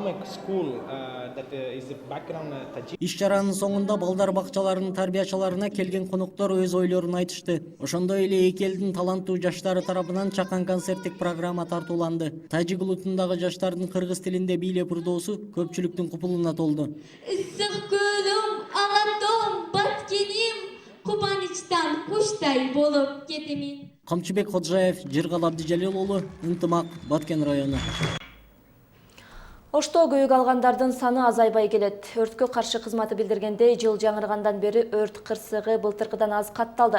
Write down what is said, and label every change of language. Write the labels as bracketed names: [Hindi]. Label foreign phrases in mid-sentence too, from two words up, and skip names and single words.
[Kyrgyz] Иш-чаранын соңунда балдар бакчаларынын тарбиячыларына келген коноктор өз ойлорун айтышты. Ошондой эле эки элдин таланттуу жаштары тарабынан чакан концерттик программа тартууланды. Тажик улутундагы жаштардын кыргыз тилинде бийлеп ырдоосу көпчүлүктүн купулуна толду. Issıq gölüm, ağatom, batkеним, кубанычтан куштай болуп кетемин. Камчыбек Ходжаев, Жыргал Абдижалил уулу, Ынтымак, Баткен району. Ошто күйүк алгандардын саны азайбай келет. Өрткө каршы кызматы билдиргендей, жыл жаңыргандан бери өрт кырсыгы былтыркыдан аз катталды.